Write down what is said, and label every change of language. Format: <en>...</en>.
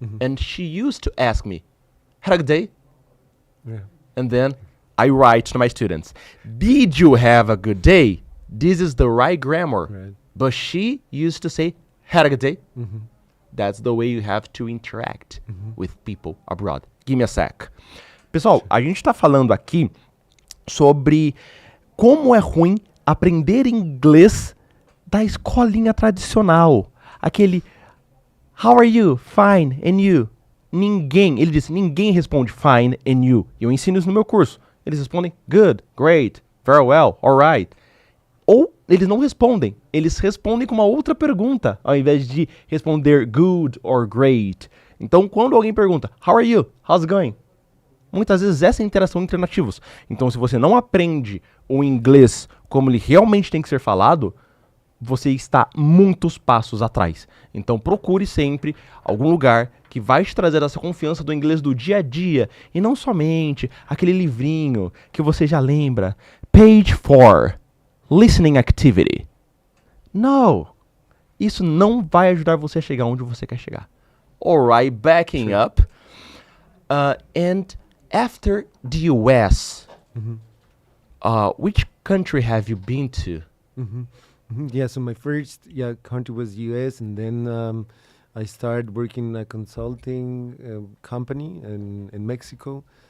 <en>And she used to ask me, had a good day? And then I write to my students, did you have a good day? This is the right grammar. Right. But she used to say, had a good day? That's the way you have to interact with people abroad. Give me a sec.</en> <pt>Pessoal, a gente tá falando aqui sobre como é ruim aprender inglês da escolinha tradicional. Aquele,</pt> <en>how are you? Fine. And you?</en> <pt>Ele disse, ninguém responde</pt> <en>fine and you.</en> <pt>E eu ensino isso no meu curso. Eles respondem</pt> <en>good, great, very well, alright.</en> <pt>Ou eles não respondem, eles respondem com uma outra pergunta, ao invés de responder</pt> <en>good or great.</en> <pt>Então, quando alguém pergunta,</pt> <en>how are you? How's it going?</en> <pt>Muitas vezes essa é a interação entre nativos. Então, se você não aprende o inglês como ele realmente tem que ser falado, você está muitos passos atrás. Então, procure sempre algum lugar que vai te trazer essa confiança do inglês do dia a dia. E não somente aquele livrinho que você já lembra.</pt> <en>Page 4. Listening Activity.</en> <pt>Não. Isso não vai ajudar você a chegar onde você quer chegar.</pt> <en>Alright, backing up. And after the US, which country have you been to? Yeah, so my first country was US, and then I started working in a consulting company in Mexico.</en>